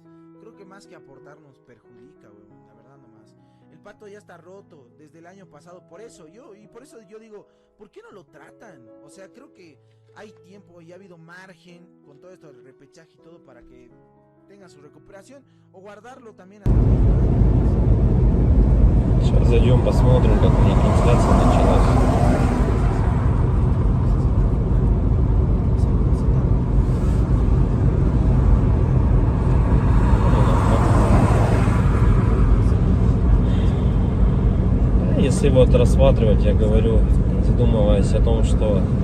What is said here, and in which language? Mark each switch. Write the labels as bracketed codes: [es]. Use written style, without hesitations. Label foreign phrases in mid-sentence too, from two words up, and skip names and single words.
[es] Creo que más que aportarnos perjudica, weón, la verdad nomás. El pato ya está roto desde el año pasado, por eso yo digo, ¿por qué no lo tratan? O sea, creo que hay tiempo y ha habido margen con todo esto del repechaje y todo para que tenga su recuperación o guardarlo también hasta... [ru] Сейчас зайдем, посмотрим, как у них трансляция началась. Если вот рассматривать, я говорю, задумываясь о том, что